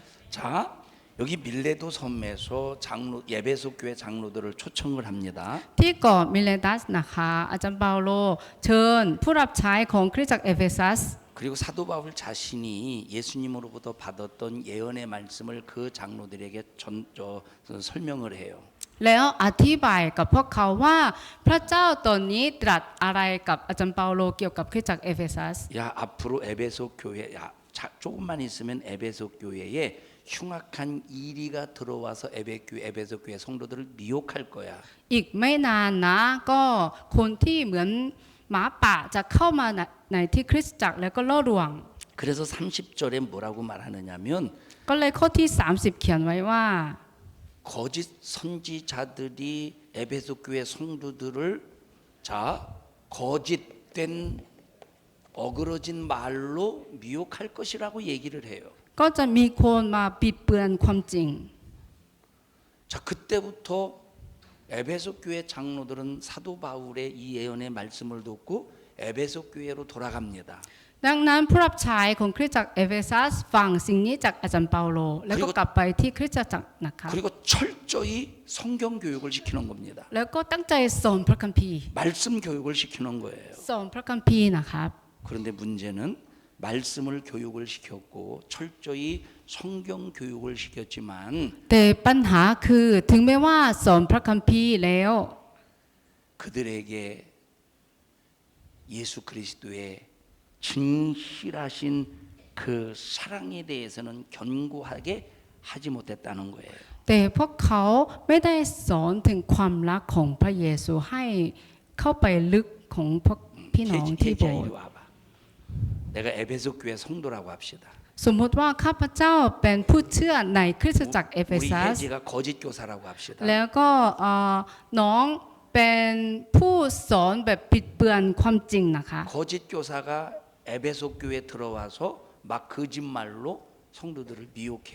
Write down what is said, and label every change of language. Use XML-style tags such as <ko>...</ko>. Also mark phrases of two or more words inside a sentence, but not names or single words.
<ko>자, 여기 밀레도 섬에서 예배소 교회 장로들을 초청을 합니다.</ko> <th>ที่เกาะมิเลตัสนะคะอาจารย์เปาโลเชิญผู้รับใช้ของคริสตจักรเอเฟซัส</th> <ko>그리고 사도 바울 자신이 예수님으로부터 받았던 예언의 말씀을 그 장로들에게 설명을 해요.</ko> <th>แล้วอธิบายกับพวกเขาว่าพระเจ้าตนนี้ตรัสอะไรกับอาจารย์เปาโลเกี่ยวกับคริสตจักรเอเฟซัส</th> <ko>야, 앞으로 에베소 교회 조금만 있으면 에베소 교회에 흉악한 이리가 들어와서 에베소 교회 성도들을 미혹할 거야.</ko> <th>อีกไม่นานนะก็คนที่เหมือนหมาป่าจะเข้ามาในที่คริสตจักรแล้วก็ล่อลวง</th> <ko>그래서 30절에 뭐라고 말하느냐면</ko> <th>ก็เลยข้อที่30เขียนไว้ว่า</th> <ko>거짓 선지자들이 에베소 교회 성도들을 자 거짓된 어그러진 말로 미혹할 것이라고 얘기를 해요.</ko> <th>ก็จะมีคนมาปิดเบือนความจริง</th> <ko>자, 그때부터 에베소 교회 장로들은 사도 바울의 이 예언의 말씀을 듣고 에베소 교회로 돌아갑니다.</ko> <th>ดังนั้นผู้รับใช้ของคริสตจักรเอเฟซัสฟังสิ่งนี้จากอาจารย์เปาโลแล้วก็กลับไปที่คริสตจักรนะคะ</th> <ko>그리고 철저히 성경 교육을 시키는 겁니다.</ko> <th>แล้วก็ตั้งใจสอนพระคัมภีร์</th> <ko>말씀 교육을 시키는 거예요.</ko> <th>สอนพระคัมภีร์นะครับ</th> <ko>그런데 문제는 말씀을 교육을 시켰고 철저히 성경 교육을 시켰지만</ko> <th>แต่ปัญหาคือถึงแม้ว่าสอนพระคัมภีร์แล้ว</th> <ko>그들에게 예수 그리스도의 진실하신 그 사랑에 대해서는 견고하게 하지 못했다는 거예요.</ko> <th>แต่พวกเขาไม่ได้สอนถึงความรักของพระเยซูให้เข้าไปลึกของพวกพี่น้องที่โบ</th> <ko>혜지야</ko> <th>สถ์</th> <ko>이리 와봐. 내가 에베소 교회 성도라고 합시다.</ko> <th>สมมติว่าข้าพเจ้าเป็นผู้เชื่อในคริสตจักรเอเฟ</th> <ko>우리</ko> <th>ซัส</th> <ko>혜지가 거짓 교사라고 합시다.</ko> <th>แล้วก็น้องเป็นผู้สอนแบบปิดเบือนความจริงนะคะ</th> <ko>거짓 교사가 에베소 교회 들어와서 막 거짓말로 성도들을 미혹해요.</ko>